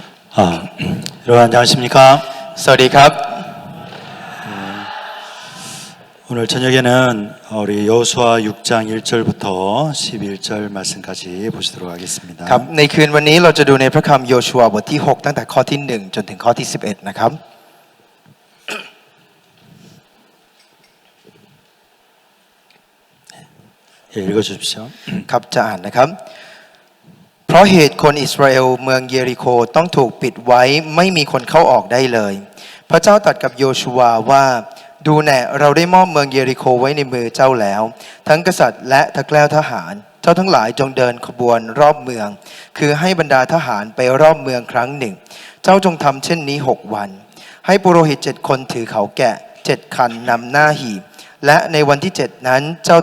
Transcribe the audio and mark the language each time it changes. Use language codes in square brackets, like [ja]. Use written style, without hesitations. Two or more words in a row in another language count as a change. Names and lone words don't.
[ko] 여러분 안녕하십니까? [th] สวัสดีครับ [ko] 오늘 저녁에는 우리 여호수아 6장 1절부터 11절 말씀까지 보시도록 하겠습니다. [th] ครับในคืนวันนี้เราจะดูในพระคัมภีร์โยชัวบทที่6ตั้งแต่ข้อที่1จนถึงข้อที่11นะครับ [ko] 예, 읽어주십시오. [th] ครับจะอ่านนะครับเพราะเหตุคนอิสราเอลเมืองเยริโคต้องถูกปิดไว้ไม่มีคนเข้าออกได้เลยพระเจ้าตรัสกับโยชัวว่าดูแน่เราได้มอบเมืองเยริโคไว้ในมือเจ้าแล้วทั้งกษัตริย์และทักแล้วทหารเจ้าทั้งหลายจงเดินขบวนรอบเมืองคือให้บรรดาทหารไปรอบเมืองครั้งหนึ่งเจ้าจงทำเช่นนี้6 วันให้ปุโรหิต7 คนถือเขาแกะ7 คันนำหน้าหีบและในวันที่7นั้นเจ้า